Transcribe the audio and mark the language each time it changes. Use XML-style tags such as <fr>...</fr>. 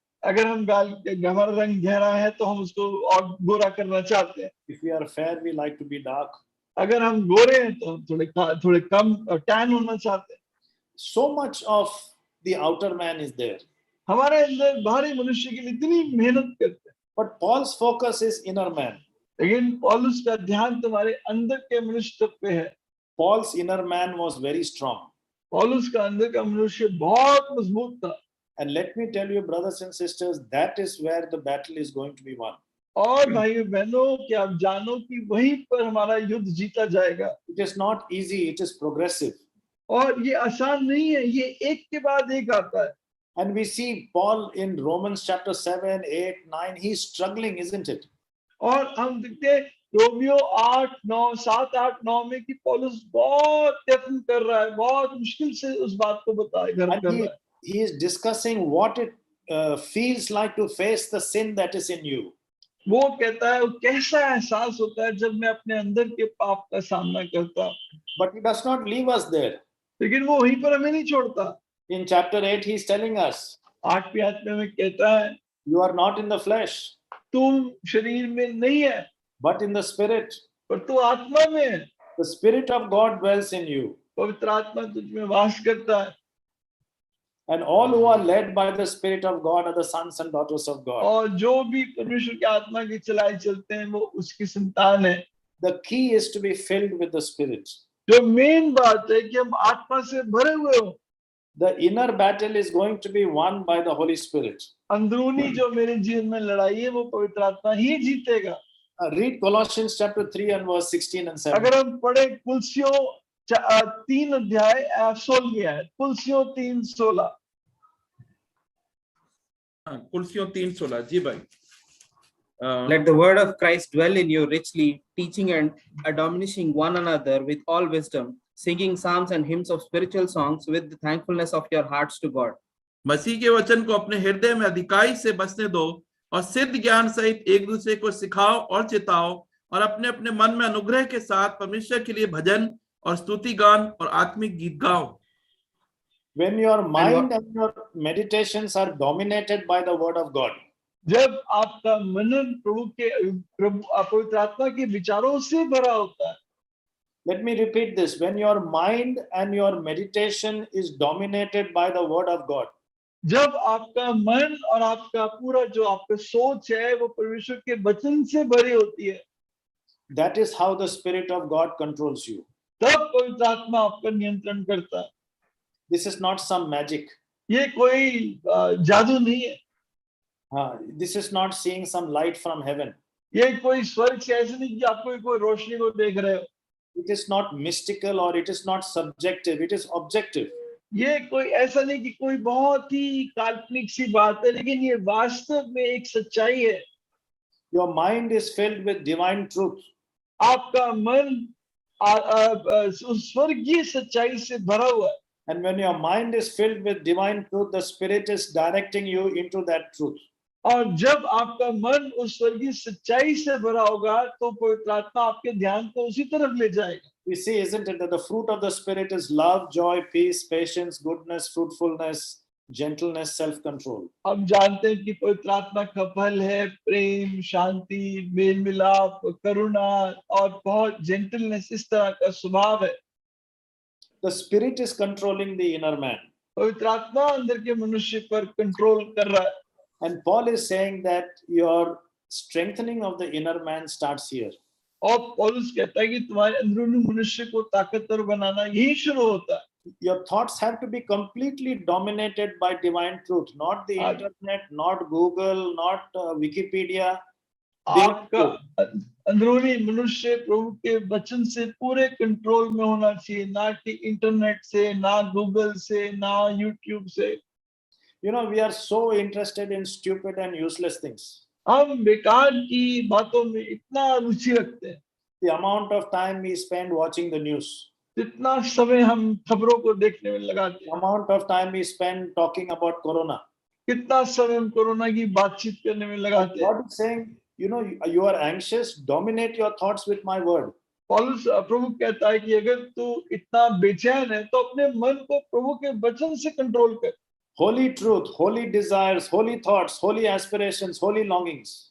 <hi>अगर हमारा रंग गहरा है तो हम उसको और गोरा करना चाहते हैं।</hi> <en>If we are fair, we like to be dark.</en> <hi>अगर हम गोरे हैं तो थोड़े कम टैन होना चाहते हैं।</hi> <en>So much of the outer man is there.</en> <hi>हमारे अंदर बाहरी मनुष्य के लिए इतनी मेहनत करते हैं,</hi> <en>But Paul's focus is inner man.</en> <hi>लेकिन पौलुस का ध्यान तुम्हारे अंदर के मनुष्य पे है।</hi> <en>Paul's inner man was very strong.</en> <hi>पौलुस का अंदर का मनुष्य बहुत मजबूत था।</hi> <en>And let me tell you, brothers and sisters, that is where the battle is going to be won.</en> <hi>और भाइयों बहनों, कि आप जानो कि वहीं पर हमारा युद्ध जीता जाएगा।</hi> <en>It is not easy, it is progressive.</en> <hi>और ये आसान नहीं है, ये एक के बाद एक आता है।</hi> <en>And we see Paul in Romans chapter 7, 8, 9, he's struggling, isn't it?</en> <hi>और हम देखते हैं रोमियो 8, 9, 7, 8, 9 में कि पौलुस बहुत यत्न कर रहा है, बहुत मुश्किल से उस बात को कर रहा है।</hi> <en>And he is discussing what it feels like to face the sin that is in you.</en> <hi>वो कहता है कैसा एहसास होता है जब मैं अपने अंदर के पाप का सामना करता हूँ।</hi> <en>But he does not leave us there.</en> <hi>लेकिन वो वहीं पर हमें नहीं छोड़ता।</hi> <en>In chapter 8, he's telling us,</en> <hi>8वीं आत्मा में कहता है,</hi> <en>you are not in the flesh,</en> <hi>तुम शरीर में नहीं है,</hi> <en>but in the spirit.</en> <hi>पर तू आत्मा में है।</hi> <en>The Spirit of God dwells in you.</en> <hi>पवित्र आत्मा तुझ में वास करता है।</hi> <en>And all who are led by the Spirit of God are the sons and daughters of God.</en> <hi>और जो भी परमेश्वर की आत्मा की चलाए चलते हैं वो उसकी संतान है।</hi> <en>The key is to be filled with the Spirit.</en> <hi>जो मेन बात है कि हम आत्मा से भरे हुए हो।</hi> <en>The inner battle is going to be won by the Holy Spirit.</en> <hi>अंदरूनी जो मेरे जीवन में लड़ाई है वो पवित्र आत्मा ही जीतेगा।</hi> <en>Read Colossians chapter 3 and verse 16 and 17.</en> <hi>अगर हम पढ़े कुलसियों 3 अध्याय 16 है, कुलसियों 3:16। कुलसियों 3:16 जी भाई।</hi> <en>Let the word of Christ dwell in you richly, teaching and admonishing one another with all wisdom, singing psalms and hymns of spiritual songs with the thankfulness of your hearts to God.</en> <hi>मसीह के वचन को अपने हृदय में अधिकाई से बसने दो और सिद्ध ज्ञान सहित एक दूसरे को सिखाओ और चिताओ और अपने अपने मन में अनुग्रह के साथ परमेश्वर के लिए भजन और स्तुति गान और आत्मिक गीत गाओ.</hi> <en>When your mind and your meditations are dominated by the word of God,</en> <hi>जब आपका मनन प्रभु पवित्र आत्मा के विचारों से भरा होता है.</hi> <en>let me repeat this. When your mind and your meditation is dominated by the word of God,</en> <hi>जब आपका मन और आपका पूरा जो आपका सोच है वो परमेश्वर के वचन से भरी होती है,</hi> <en>that is how the Spirit of God controls you.</en> <hi>तब पवित्र आत्मा आपका नियंत्रण करता है.</hi> <en>This is not some magic.</en> <hi>ये कोई जादू नहीं है.</hi> <en>This is not seeing some light from heaven.</en> <hi>ये कोई स्वर्ग से ऐसे नहीं कि आप कोई रोशनी को देख रहे हो.</hi> <en>It is not mystical or it is not subjective. It is objective.</en> <hi>ये कोई ऐसा नहीं कि कोई बहुत ही काल्पनिक सी बात है, लेकिन ये वास्तव में एक सच्चाई है.</hi> <en>Your mind is filled with divine truth.</en> <hi>आपका मन उस स्वर्गीय सच्चाई से भरा हुआ है.</hi> <en>And when your mind is filled with divine truth, the Spirit is directing you into that truth.</en> <hi>और जब आपका मन उस स्वर्गीय सच्चाई से भरा होगा तो पवित्र आत्मा आपके ध्यान को उसी तरफ ले जाएगा.</hi> <en>We see, isn't it, that the fruit of the Spirit is love, joy, peace, patience, goodness, fruitfulness, gentleness, self-control.</en> <hi>हम जानते हैं कि पवित्र आत्मा का फल है प्रेम, शांति, मेल मिलाप, करुणा और बहुत जेंटलनेस, इस तरह का स्वभाव है.</hi> <en>The Spirit is controlling the inner man.</en> <hi>पवित्र आत्मा अंदर के मनुष्य पर कंट्रोल कर रहा है.</hi> <en>And Paul is saying that your strengthening of the inner man starts here.</en> <hi>और पौलुस कहता है कि तुम्हारे अंदरूनी मनुष्य को ताकतवर बनाना यही शुरू होता है.</hi> <en>Your thoughts have to be completely dominated by divine truth, not the internet, not Google, not Wikipedia.</en> <hi>आपका अंदरूनी मनुष्य प्रभु के वचन से पूरे कंट्रोल में होना चाहिए, ना कि इंटरनेट से, ना गूगल से, ना यूट्यूब से.</hi> <en>You know, we are so interested in stupid and useless things.</en> <hi>हम बेकार की बातों में इतना रुचि रखते हैं.</hi> <en>The amount of time we spend watching the news.</en> <hi>जितना समय हम खबरों को देखने में लगाते</hi> <en>The</en> <hi>हैं.</hi> <en>amount of time we spend talking about corona.</en> <hi>कितना समय हम कोरोना की बातचीत करने में लगाते हैं.</hi> <en>God is saying, you know, you are anxious, dominate your thoughts with my word.</en> <hi>पौलुस प्रभु कहता है कि अगर तू इतना बेचैन है तो अपने मन को प्रभु के वचन से कंट्रोल कर.</hi> <en>Holy truth, holy desires, holy thoughts, holy aspirations, holy longings.</en>